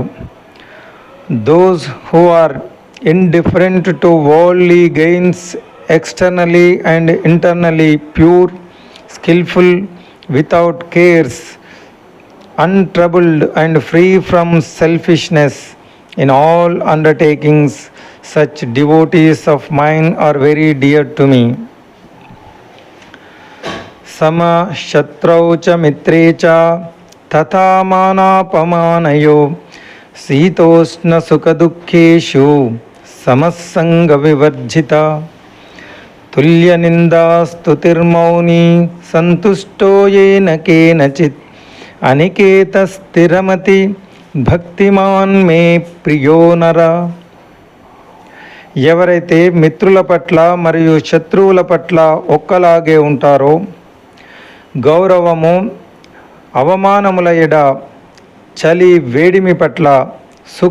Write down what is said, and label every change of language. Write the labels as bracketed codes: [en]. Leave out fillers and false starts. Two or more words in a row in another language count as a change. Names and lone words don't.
[en] Those who are indifferent to worldly gains, externally and internally pure, skillful, without cares, untroubled and free from selfishness in all undertakings, such devotees of mine are very dear to me. [sa] सम शत्रौ च मित्रे च तथा मानापमानयो शीतोष्ण सुखदुःखेषु समस्संगविवर्जिता तुल्यनिन्दास्तुतिर्मौनी सन्तुष्टो येन केनचित् अनिकेतस्थिरमति భక్తిమాన్ మే ప్రియో నర. [te] ఎవరైతే మిత్రుల పట్ల మరియు శత్రువుల పట్ల ఒక్కలాగే ఉంటారో, గౌరవము అవమానముల ఎడ, చలి వేడిమి పట్ల, సుఖ